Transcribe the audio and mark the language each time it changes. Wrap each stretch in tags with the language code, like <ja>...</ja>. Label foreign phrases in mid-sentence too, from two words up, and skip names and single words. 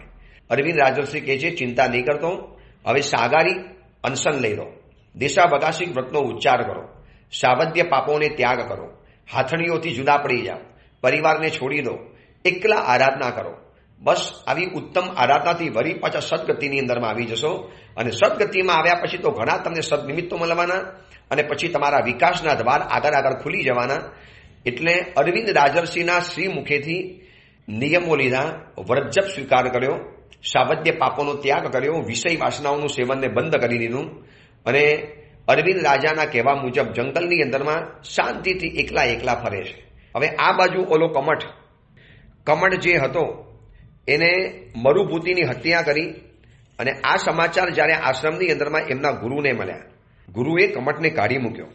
<gu>અરવિંદ રાજર્ષિ કહે છે ચિંતા નહીં કરતો, હવે સાગારી અનશન લઈ લો, દિશા બગાસિક વ્રતનો ઉચ્ચાર કરો, સાવધ્ય પાપોં ને ત્યાગ કરો, હાથણીઓથી જુદા પડી જાઓ, પરિવાર ને છોડી દો, એકલા આરાધના કરો. બસ આવી ઉત્તમ આરાધનાથી વરી પાછા સદગતિની અંદરમાં આવી જશો. અને સદગતિમાં આવ્યા પછી તો ઘણા તમને સદનિમિત્તો મળવાના, અને પછી તમારા વિકાસના દ્વાર આગળ આગળ ખુલી જવાના. એટલે અરવિંદ રાજર્ષિના શ્રી મુખેથી નિયમો લીધા, વ્રતજપ સ્વીકાર કર્યો, સાવધ્ય પાપોનો ત્યાગ કર્યો, વિષય વાસનાઓનું સેવનને બંધ કરી દીધું. અને અરવિંદ રાજાના કહેવા મુજબ જંગલની અંદરમાં શાંતિથી એકલા એકલા ફરે છે. હવે આ બાજુ ઓલો કમટ જે હતો એને મરુભૂતિની હત્યા કરી, અને આ સમાચાર જ્યારે આશ્રમની અંદરમાં એમના ગુરુને મળ્યા, ગુરુએ કમટને કાઢી મૂક્યો.</gu>